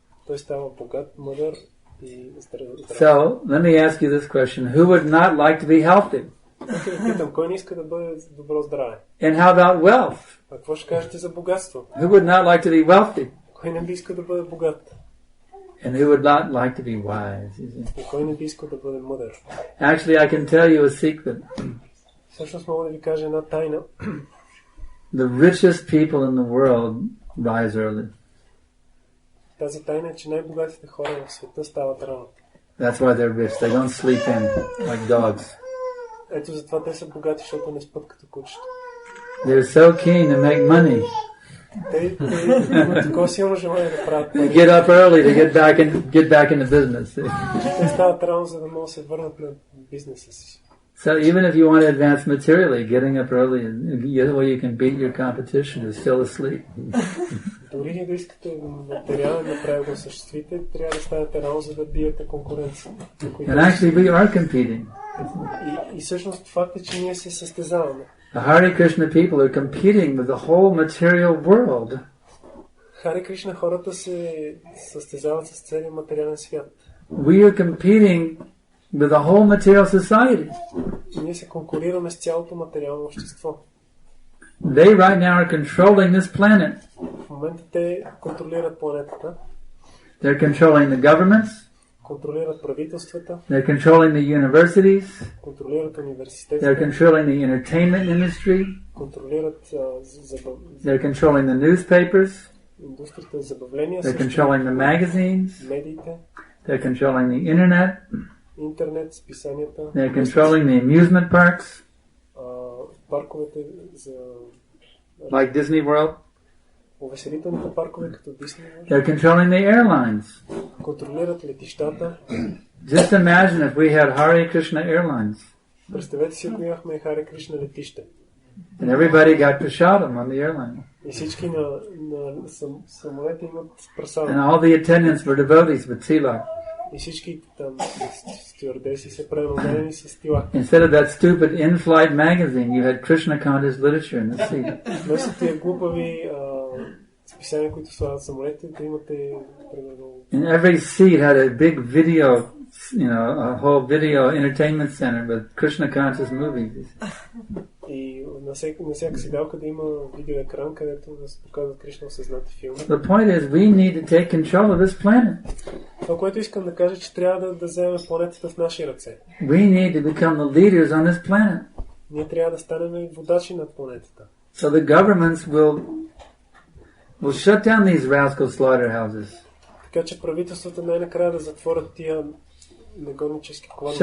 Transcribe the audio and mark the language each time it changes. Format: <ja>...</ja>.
<bg>Той става богат, мъдър и здрав.</bg> <en>So, let me ask you this question. Who would not like to be healthy?</en> <bg>Питам, кой не иска да бъде добро здраве?</bg> <en>And how about wealth?</en> <bg>А какво ще кажете за богатство?</bg> <en>Who would not like to be wealthy?</en> <bg>Кой не би иска да бъде богат?</bg> <en>And who would not like to be wise?</en> <bg>И кой не би искал да бъде мъдър?</bg> <en>Actually, I can tell you a secret.</en> <bg>Всъщност мога да ви кажа една тайна.</bg> <en>The richest people in the world rise early.</en> <bg>Тази тайна е, че най-богатите хора в света стават рано.</bg> <en>That's why they're rich. They don't sleep in like dogs.</en> <bg>Ето затова те са богати, защото не спят като кучета.</bg> <en>They're so keen to make money.</en> <bg>Те имат такова силно желание да правят пари.</bg> <en>They get up early to get back into business.</en> <bg>Те стават рано, за да могат да се върнат на бизнеса си.</bg> <en>So even if you want to advance materially, getting up early where you can beat your competition is still asleep.</en> <bg>Дори да искате материален напредък да осъществите, трябва да станете рано, за да биете конкуренция.</bg> <en>And actually we are competing.</en> <bg>И всъщност факт е, че ние се състезаваме.</bg> <en>The Hare Krishna people are competing with the whole material world.</en> <bg>Харе Кришна хората се състезават с целия материален свят.</bg> <en>We are competing with the whole material society.</en> <bg>И ние се конкурираме с цялото материално общество.</bg> <en>They right now are controlling this planet.</en> <bg>В момента те контролират планетата.</bg> <en>They're controlling the governments.</en> <bg>Контролират правителствата.</bg> <en>They're controlling the universities.</en> <bg>Контролират университетите.</bg> <en>They're controlling the entertainment industry.</en> <bg>Контролират</bg> <en>They're controlling the newspapers.</en> <bg>Индустрията за забавления.</bg> <en>They're controlling the magazines.</en> <bg>Медиите.</bg> <en>They're controlling the internet.</en> <bg>Интернет, списанията.</bg> <en>They're controlling the amusement parks.</en> <bg>Парковете за</bg> <en>like Disney World.</en> <bg>Увеселителните паркове като Disney World.</bg> <en>They're controlling the airlines.</en> <bg>Контролират летищата.</bg> <en>Just imagine if we had Hare Krishna Airlines.</en> <bg>Представете си, ако имахме Харе Кришна летище.</bg> <en>And everybody got prasadam on the airline.</en> <bg>И всички на самолети имат прасадам.</bg> <en>And all the attendants were devotees with tilak.</en> <bg>И всички там стюардеси се преномерени с тилак.</bg> <en>Instead of that stupid in-flight magazine, you had Krishna conscious literature in the seat.</en> <bg>Вместо тия глупави списания, които слагат самолетите, да имате примерно.</bg> <en>And every seat had a big video, a whole video entertainment center with Krishna conscious movies.</en> <bg>И на всяка седалка да има видеоекран, където да се показват Кришна осъзнати филми.</bg> <en>The point is, we need to take control of this planet.</en> <bg>Това, което искам да кажа, че трябва да вземем планетата в наши ръце.</bg> <en>We need to become the leaders on this planet.</en> <bg>Ние трябва да станем водачи на планетата.</bg> <en>So the governments will shut down these rascal slaughterhouses.</en> <bg>Така че правителствата най-накрая да затворят тия негоднически кланици.</bg>